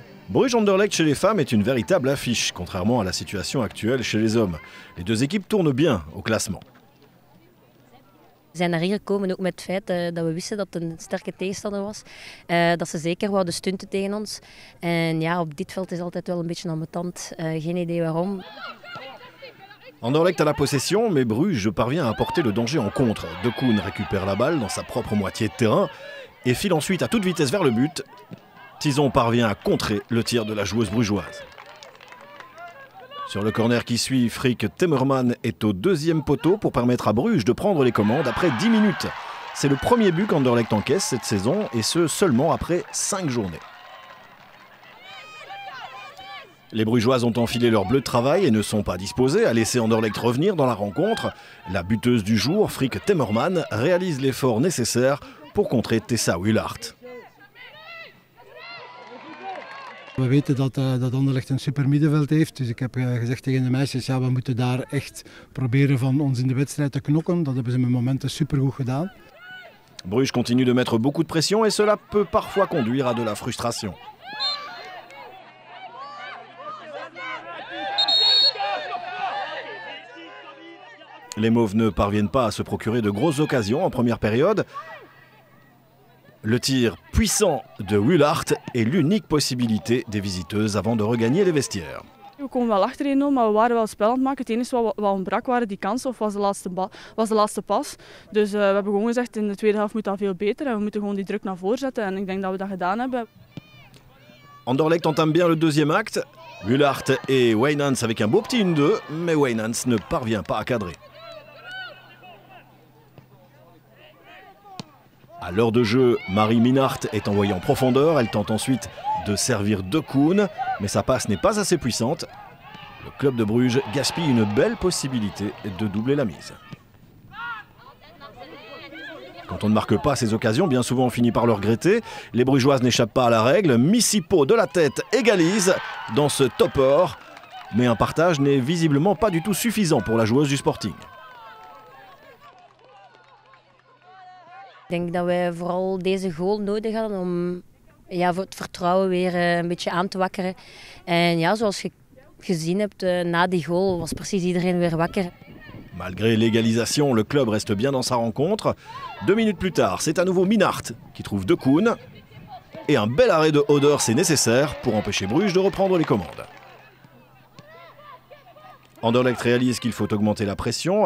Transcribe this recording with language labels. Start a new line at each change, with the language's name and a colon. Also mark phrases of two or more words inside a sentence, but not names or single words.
French: Bruges-Anderlecht chez les femmes est une véritable affiche, contrairement à la situation actuelle chez les hommes. Les deux équipes tournent bien au classement.
Dutch: We zijn naar hier gekomen ook met het feit dat we wisten dat het een sterke tegenstander was. Dat ze zeker wouden stunten tegen ons. En ja, op dit veld is het altijd wel een beetje ambetant. Geen idee waarom.
French: Anderlecht a la possession, mais Bruges parvient à apporter le danger en contre. De Koen récupère la balle dans sa propre moitié de terrain et file ensuite à toute vitesse vers le but. Tison parvient à contrer le tir de la joueuse brugeoise. Sur le corner qui suit, Frick Temmerman est au deuxième poteau pour permettre à Bruges de prendre les commandes après 10 minutes. C'est le premier but qu'Anderlecht encaisse cette saison et ce seulement après 5 journées. Les Brugeoises ont enfilé leur bleu de travail et ne sont pas disposées à laisser Anderlecht revenir dans la rencontre. La buteuse du jour, Frick Temmerman, réalise l'effort nécessaire pour contrer Tessa Wielaert.
Dutch: We weten dat Anderlecht een super middenveld heeft, dus ik heb gezegd tegen de meisjes, ja, we moeten daar echt proberen van ons in de wedstrijd te knokken. Dat hebben ze met momenten supergoed gedaan.
French: Bruges continue de mettre beaucoup de pression et cela peut parfois conduire à de la frustration. Les Mauves ne parviennent pas à se procurer de grosses occasions en première période. Le tir puissant de Wielaert est l'unique possibilité des visiteuses avant de regagner les vestiaires.
Dutch: We komen wel achter 1-0, maar we waren wel spel aan het maken. Het enige wat ontbrak waren die kansen of was de laatste pas. Dus we hebben gewoon gezegd in de tweede helft moet dat veel beter en we moeten gewoon die druk naar voren zetten. En ik denk dat we dat gedaan hebben.
French: Anderlecht entame bien le deuxième acte. Wielaert et Wijnands avec un beau petit 1-2, mais Wijnands ne parvient pas à cadrer. À l'heure de jeu, Marie Minnaert est envoyée en profondeur. Elle tente ensuite de servir De Koen, mais sa passe n'est pas assez puissante. Le club de Bruges gaspille une belle possibilité de doubler la mise. Quand on ne marque pas ces occasions, bien souvent on finit par le regretter. Les Brugeoises n'échappent pas à la règle. Missipo de la tête égalise dans ce topper. Mais un partage n'est visiblement pas du tout suffisant pour la joueuse du Sporting.
Dutch: Ik denk dat wij vooral deze goal nodig hadden om het vertrouwen weer een beetje aan te wakkeren. En ja, zoals je gezien hebt, na die goal was precies iedereen weer wakker.
French: Malgré l'égalisation, le club reste bien dans sa rencontre. 2 minutes plus tard, c'est à nouveau Minnaert qui trouve De Koen. Et un bel arrêt de Hoders est nécessaire pour empêcher Bruges de reprendre les commandes. Anderlecht réalise qu'il faut augmenter la pression.